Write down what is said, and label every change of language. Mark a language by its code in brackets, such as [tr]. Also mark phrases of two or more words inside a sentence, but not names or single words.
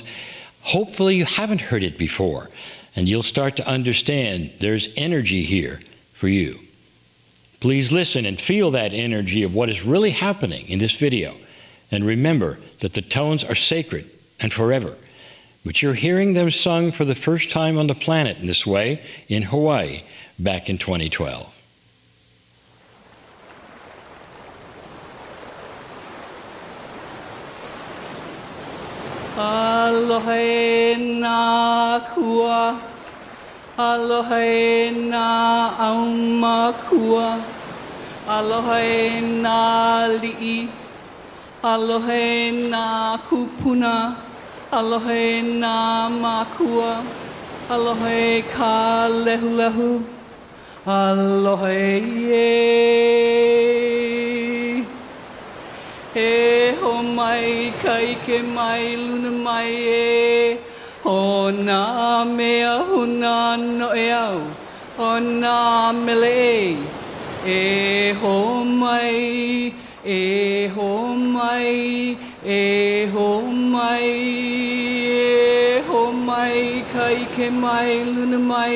[en] Hopefully you haven't heard it before, and you'll start to understand there's energy here for you. Please listen and feel that energy of what is really happening in this video. And remember that the tones are sacred and forever. But you're hearing them sung for the first time on the planet in this way in Hawaii back in 2012. [haw] Aloha na kua, aloha na auma kua, aloha na li'i, aloha na kupuna, aloha na makua, aloha ka lehu lehu, aloha ye. E ho mai kai ke mai luna mai e, ho na mea huna no e au, ho na mele e ho mai, e ho mai, e ho mai, e ho mai kai ke mai luna mai